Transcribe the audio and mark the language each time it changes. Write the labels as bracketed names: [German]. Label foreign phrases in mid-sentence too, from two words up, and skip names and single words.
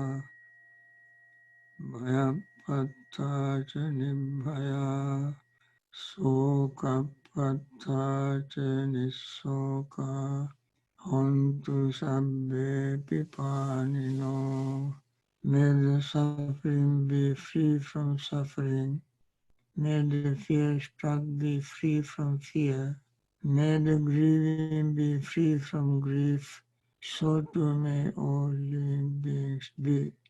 [Pali] bhaya patta chani bhaya, soka patta chani soka, hontu sabbe pipanino. [English] May the suffering be free from suffering. May the fear struck be free from fear. May the grieving be free from grief. So too may all living beings be.